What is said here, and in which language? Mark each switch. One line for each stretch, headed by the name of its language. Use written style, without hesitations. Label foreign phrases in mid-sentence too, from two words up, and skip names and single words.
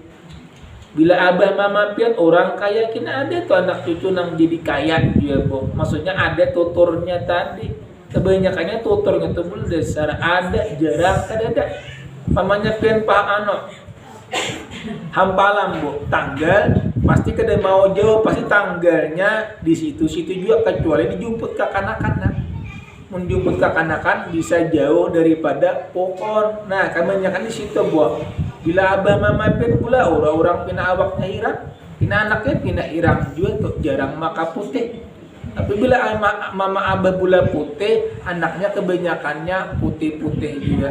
Banjar: Bila abah mama pian orang kaya kena ada tuh anak cucu nang jadi kaya juga, Bu. Maksudnya ada tuturnya tadi. Kebanyakannya tuturnya itu pun dasar ada, jarang ada. Pamannya pian Pak Ano hampalam, Bu, tanggal pasti kada mau jauh, pasti tanggalnya di situ-situ juga, kecuali dijemput ke kanak-kanak. Menjemput ke kanak-kanak bisa jauh daripada pohon. Nah, kebanyakan di situ, Bu. Bila abah mama pin pula orang-orang pina awaknya hirang, pina anaknya pina hirang juga tuh, jarang maka putih. Tapi bila mama abah pula putih, anaknya kebanyakannya putih-putih juga.